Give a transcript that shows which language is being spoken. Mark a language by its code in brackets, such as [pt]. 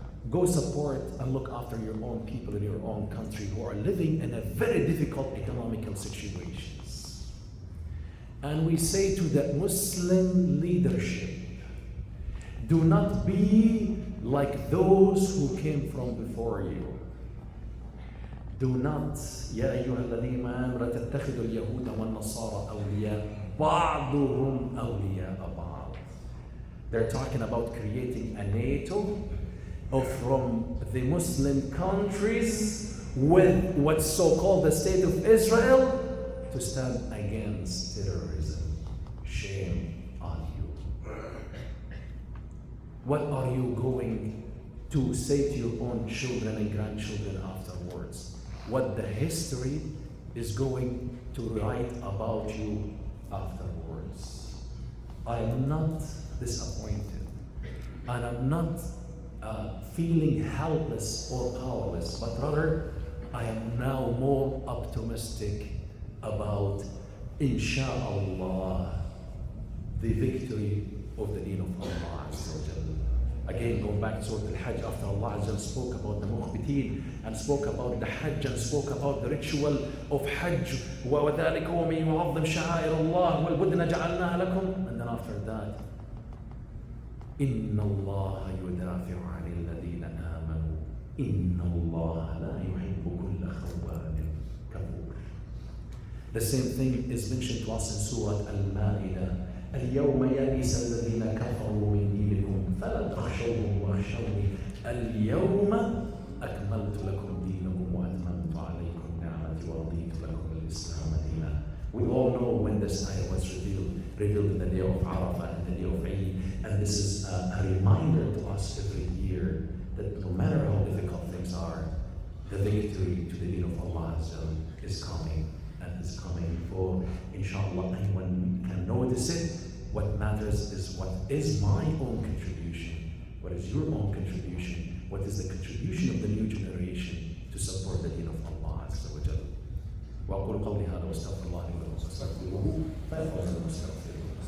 [en] Go support and look after your own people in your own country who are living in a very difficult economical situations. And we say to the Muslim leadership, do not be like those who came from before you. Do not, [ar] يا أيها الذين آمنوا لا تتخذوا اليهود والنصارى أولياء بعضهم أولياء بعض. [en] They're talking about creating a NATO from the Muslim countries with what's so-called the State of Israel to stand against terrorism. Shame on you. What are you going to say to your own children and grandchildren afterwards? What the history is going to write about you afterwards. I am not disappointed, and I'm not feeling helpless or powerless, but rather I am now more optimistic about, insha'Allah, the victory of the deen of Allah Azza wa Jal. Again, going back to Surah Al-Hajj, after Allah Azza wa Jal spoke about the mukhbitin and spoke about the Hajj and spoke about the ritual of Hajj, [ar] وَذَلِكَ وَمَن يُعَظِّمْ شَعَائِرَ اللَّهِ وَالْبُدْنَ جَعَلْنَاهَا لَكُمْ. [en] And then after that, [ar] إِنَّ اللَّهَ يُدَافِعُ عَنِ الَّذِينَ آمَنُوا إِنَّ اللَّهَ لَا يُحِبُّ كُلَّ خَوَّانٍ كَفُورٍ. [en] The same thing is mentioned to us in Surah Al-Ma'idah. [ar] اليوم يئس الذين كفروا من دينكم فلا تخشوهم واخشوني اليوم أكملت لكم دينكم وأتممت عليكم نعمتي ورضيت لكم الإسلام دينا. [en] We all know when this ayah was revealed in the day of Arafah and the day of Eid, and this is a reminder to us every year that no matter how difficult things are, the victory to the deen of Allah is coming. Is coming for, inshallah, anyone can notice it. What matters is what is my own contribution, what is your own contribution, what is the contribution of the new generation to support the deen of Allah Azza wa Jalla. [ar] وأقول قولي هذا واستغفر الله لي ولكم فاستغفروه فيغفر المستغفرين.